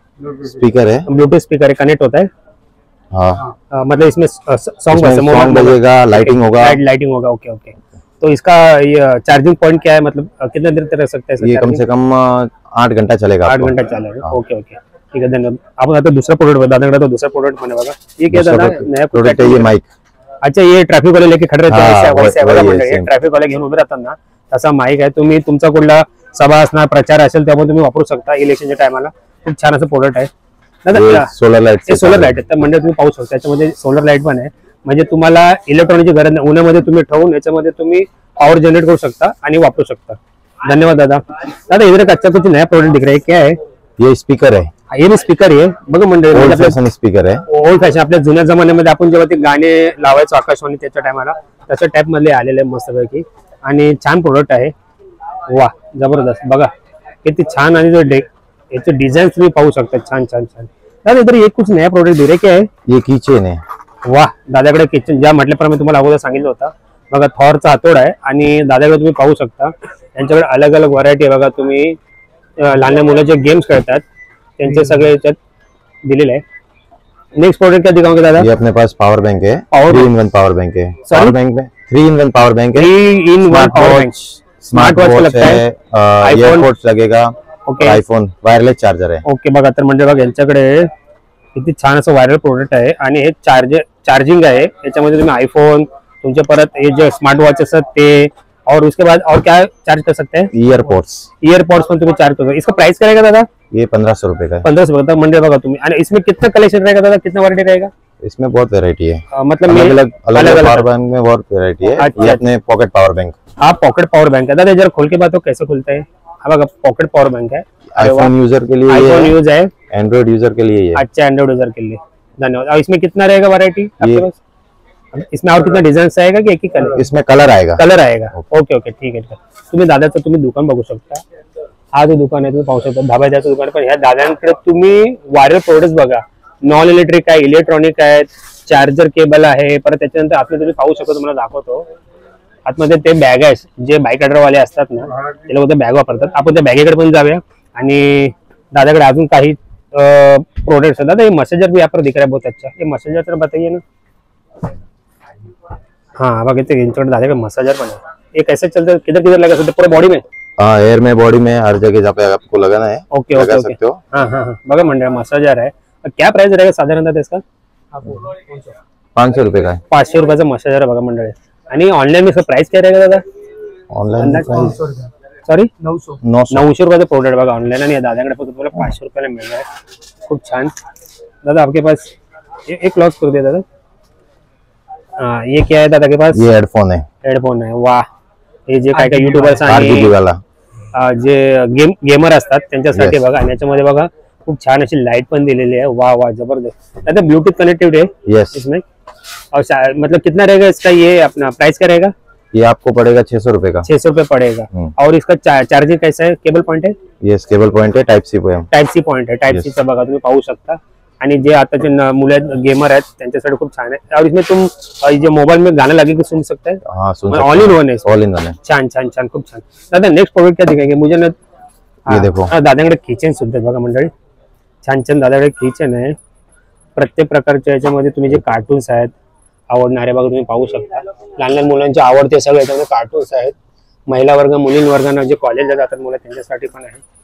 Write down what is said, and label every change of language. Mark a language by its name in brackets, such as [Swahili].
[Hindi] Bluetooth speaker है, connect होता है. हाँ. मतलब इसमें सॉन्ग बजेगा, लाइटिंग होगा. ओके. तो इसका ये चार्जिंग पॉइंट क्या है, मतलब कितने देर तक रख सकते हैं. ये कम से कम 8 घंटा चलेगा. 8 घंटा चलेगा. ओके. ठीक है, धन्यवाद. [Marathi] आपण आता दुसरा प्रोडक्ट दादाकडे तो दुसरा प्रोडक्ट म्हणे बघा. [Hindi] ये क्या दादा नया प्रोडक्ट है. ये माइक. अच्छा, ये ट्रॅफिक वाले लेके [Marathi] खडे राहते, ट्रॅफिक वाले घेऊन उभे राहतात ना, तसा माईक आहे. तुम्ही तुमचा कुठला सभा असणार, प्रचार असेल, त्यामुळे तुम्ही वापरू शकता. इलेक्शनच्या टायमाला खूप छान असं प्रोडक्ट आहे. [English] solar light [Marathi] आहे. तर म्हणजे तुम्ही पाहू शकता, त्याच्यामध्ये सोलर लाईट पण आहे. म्हणजे तुम्हाला इलेक्ट्रॉनिकची गरज नाही. उन्हामध्ये तुम्ही ठेवून याच्यामध्ये तुम्ही पॉवर जनरेट करू शकता आणि वापरू शकता. धन्यवाद दादा. [Hindi] इधर एक अच्छा कुछ नया प्रोडक्ट दिख रहा है, क्या है. ये स्पीकर है. [Marathi] ये भी स्पीकर आहे बघा मंडळी. ओल्ड फॅशन स्पीकर आहे. ओल्ड फॅशन आपल्या जुन्या जमान्यामध्ये आपण जेव्हा ते गाणे लावायचो आकाशवाणी त्याच्या टायमाला, तशा टाईप मधले आलेले मस्तपैकी आणि छान प्रोडक्ट आहे. वा, जबरदस्त. बघा किती छान. आणि जो याचे डिझाईन तुम्ही पाहू शकता, छान. [Hindi] दादा, इधर एक कुछ नया प्रोडक्ट दिख रहा है, क्या है. [Marathi] ये किचन आहे. वा, दादाकडे किचन ज्या म्हटल्याप्रमाणे तुम्हाला अगोदर सांगितलं होतं बघा, थॉरचा हातोडा आहे आणि दादाकडे तुम्ही पाहू शकता त्यांच्याकडे अलग अलग व्हरायटी आहे बघा. तुम्ही लहान मुलाचे गेम्स खेळतात त्यांचे सगळे याच्यात दिलेले आहे. [Hindi] नेक्स्ट प्रोडक्ट क्या दिखाओगे दादा. ये अपने पास पावर बैंक है. 3-in-1 पावर बैंक है. पावर बैंक में 3-in-1 पावर बैंक है. 3-in-1 power bank. Smart watch लगता है, एयरपोर्ट्स लगेगा. ओके. आयफोन वायरलेस चार्जर है. ओके. [Marathi] बघा, तर म्हणजे बघा यांच्याकडे किती छान असं व्हायरल प्रोडक्ट आहे आणि हे चार्जिंग आहे. याच्यामध्ये तुम्ही आयफोन, तुमचे परत हे जे स्मार्ट वॉच असतात ते, [Hindi] और उसके बाद और क्या चार्ज कर सकते हैं. [Marathi] ईयरपोर्ट्स पण तुम्ही चार्ज करो. [Hindi] इसका प्राइस क्या रहेगा दादा. ये 1500 रुपए का है. 1500 [Marathi] रुपए मंडे बघा तुम्ही. आणि [Hindi] इसमें कितना कलेक्शन रहेगा दादा, कितना वैरायटी रहेगा. इसमें बहुत वैरायटी है. मतलब अलग पावर बैंक में बहुत वैरायटी है. ये अपने पॉकेट पावर बैंक. हाँ, पॉकेट पावर बैंक है दादा. जरा खोल के बात हो कैसे खुलता है. हाँ बघा, पॉकेट पावर बैंक है. आईफोन यूजर के लिए, आईफोन यूज है, एंड्रॉइड यूजर के लिए. अच्छा, एंड्रॉइड यूजर के लिए. धन्यवाद. और इसमें कितना रहेगा वैरायटी आपके पास. इसमें और कितना डिझाईन्स आएगा की एक ही कलर. इसमें कलर आएगा. [Marathi] ओके. ठीक आहे. तुम्ही दादाचं तुम्ही दुकान बघू शकता. हा जो दुकान आहे तुम्ही पाहू शकता, धाबाच्याचं दुकान. पण ह्या दादांकडे तुम्ही वायरल प्रोडक्ट्स बघा, नॉन इलेक्ट्रिक आहे, इलेक्ट्रॉनिक आहेत, चार्जर केबल आहे. परत त्याच्यानंतर आतमध्ये तुम्ही पाहू शकता, तुम्हाला दाखवतो. आतमध्ये ते बॅग आहेत जे बाईक रायडर वाले असतात ना, ते लोक ते बॅग वापरतात. आपण त्या बॅगेकडे पण जाऊया आणि दादाकडे अजून काही प्रोडक्ट्स है। [Hindi] दादा ये मसाजर भी यहाँ पर दिख रहा है बहुत अच्छा, ये मसाजर तर बताइए ना। [Marathi] हाँ बघितले यांच्याकडे दादाकडे मसाजर पण है। [Hindi] ये कैसे चलता है, किधर किधर लगा सकते पूरा बॉडी में? हाँ, एयर में, बॉडी में, हर जगह जहाँ पे आपको लगाना है ओके लगा ओके ओके सकते हो। [Marathi] हाँ हाँ हाँ बघा मंडळ मसाजर आहे। [Hindi] क्या प्राइस रहेगा साधारणतः इसका? 500 रुपए का है [Marathi] 500 रुपयाचा मसाजर आहे बघा मंडळी। [Hindi] आणि ऑनलाईन में इसका प्राइस क्या रहेगा दादा? [English] online price sorry 900 [Marathi] 900 रुपयाचं प्रोडक्ट बघा ऑनलाईन, आणि दादाकडे फक्त तुम्हाला 500 रुपयाला मिळणार आहे। खूप छान [Hindi] दादा आपके पास एक लॉस कर दिया दादा। हाँ ये क्या है दादा के पास? ये हेडफोन है, [Marathi] हेडफोन आहे। वाह, हे जे काय काय युट्यूबर्स [English] 8 GB [Marathi] आणि [Hindi] वाला। [Marathi] जे गेमर असतात त्यांच्यासाठी बघा, आणि याच्यामध्ये बघा खूप छान अशी लाईट पण दिलेली आहे। वाह वाह जबरदस्त। [Hindi] दादा ब्लूटूथ कनेक्टिविटी है [English] yes, [Hindi] इसमें, और मतलब कितना रहेगा इसका, ये अपना प्राइस क्या रहेगा? ये आपको पड़ेगा 600 रुपए का। 600 रुपये पड़ेगा। और इसका चार्जर कैसा है? केबल पॉइंट है? यस, केबल पॉइंट है, type C point. Type C point है, [Marathi] टाइप सी चा बघा तुम्ही पाहू शकता। आणि जे आताचे मुलं गेमर आहेत त्यांच्यासाठी खूप छान आहे। [Hindi] और इसमें तुम जो मोबाइल में गाना लगे के सुन सकते हैं। हाँ सुन [English] All in one है, all in one है। [Marathi] छान छान छान खूप छान। [Hindi] दादा नेक्स्ट प्रोडक्ट क्या दिखाएंगे मुझे ना? ये देखो, [Marathi] दादाकडे किचन सुद्धा आहेत बघा मंडळी, छान छान दादाकडे किचन आहे। प्रत्येक प्रकारच्या याच्यामध्ये तुम्ही जे कार्टून्स आहेत आवडणारे बघा तुम्ही पाहू शकता। लहान लहान मुलांचे आवडते सगळे याच्यामध्ये कार्टून्स आहेत। महिला वर्ग, मुलीं वर्गांना जे कॉलेजला जातात मुलं त्यांच्यासाठी पण आहे।